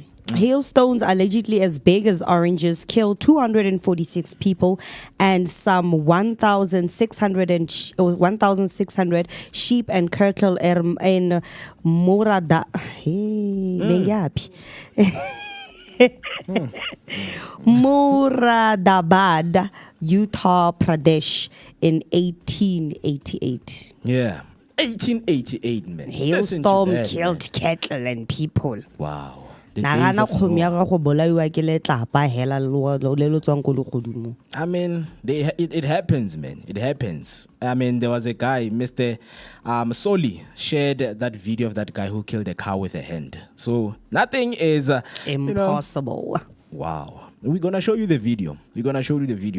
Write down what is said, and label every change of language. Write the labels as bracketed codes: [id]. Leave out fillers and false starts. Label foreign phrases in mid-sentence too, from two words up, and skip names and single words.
[en] Hailstones allegedly as big as oranges killed 246 people and some 1,600 sheep and cattle in Moradabad, Uttar Pradesh in 1888. Yeah. 1888, man. Listen to Hailstorm that, killed man. cattle and people. Wow. The days [tn] nagana [en] of [tn] kgomo ya Noah. gago bolaiwa ke letlapa hela le lo tswang ko legodimo. [en] I mean, it happens, man. It happens. I mean, there was a guy, Mr. Soli, shared that video of that guy who killed a cow with a hand. So nothing is Impossible. Wow. We're gonna show you the video. We're gonna show you the video.